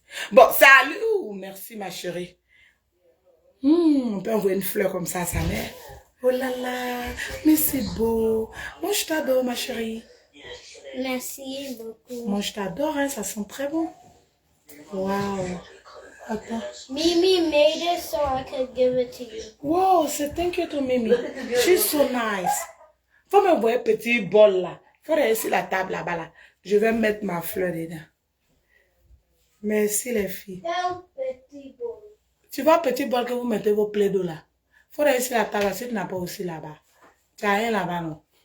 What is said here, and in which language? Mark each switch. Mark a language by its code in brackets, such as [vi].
[fr] Bon, salut. Merci, ma chérie. On peut envoyer une fleur comme ça à sa mère. Oh là là, mais c'est beau. Moi, je t'adore, ma chérie. Merci beaucoup. Moi, je t'adore, hein, ça sent très bon. Wow. Attends. [en] Mimi made it so I could give it to you. Wow, c'est thank you to Mimi. She's so nice. [fr] Faut m'envoyer un petit bol là. Faut laisser la table là-bas là. Je vais mettre ma fleur dedans. Merci les filles. Petit bowl. Tu vois, petit bol que vous mettez vos plaies d'eau là. Faut laisser la table si tu n'as pas aussi là-bas. Tu n'as rien là-bas, non?